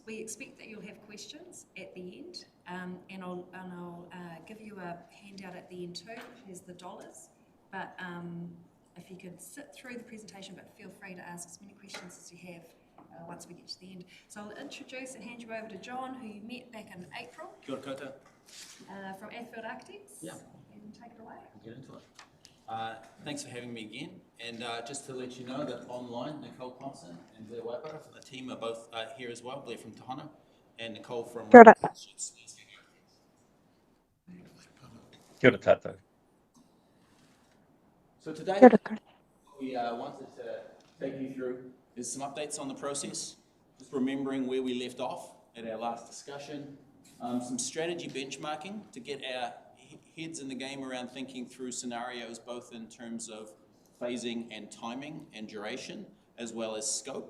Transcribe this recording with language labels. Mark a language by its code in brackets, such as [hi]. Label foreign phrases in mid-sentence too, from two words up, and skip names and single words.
[en] We expect that you'll have questions at the end, and I'll give you a handout at the end too, which has the dollars. But if you could sit through the presentation, but feel free to ask as many questions as you have once we get to the end. So I'll introduce and hand you over to John, who you met back in April. [mi] Kia ora koutou. [en] From Athfield Architects. Yeah. And take it away. We'll get into it. Thanks for having me again. And just to let you know that online, Nicole Thompson and Blair Waipara from the team are both here as well. Blair from Tohono and Nicole from [mi] Kia ora. Kia ora tātou. [en] So today, [mi] Kia ora. [en] we wanted to take you through is some updates on the process, just remembering where we left off at our last discussion, some strategy benchmarking to get our heads in the game around thinking through scenarios, both in terms of phasing and timing and duration, as well as scope.